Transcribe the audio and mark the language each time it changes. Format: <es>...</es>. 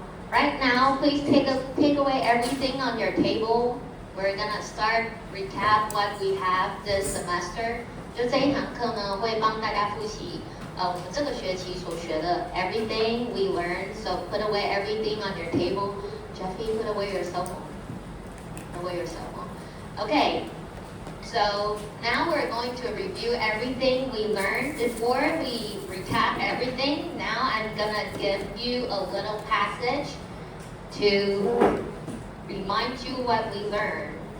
<en>Right now, please take away everything on your table. We're gonna start recap what we have this semester.</en> <zh>就这一堂课呢，会帮大家复习我们这个学期所学的</zh> <en>everything we learned. So put away everything on your table. Jeffy, put away your cell phone. Put away your cell phone. Okay. So now we're going to review everything we learned. Before we recap everything, now I'm gonna give you a little passage to remind you what we learned.</en>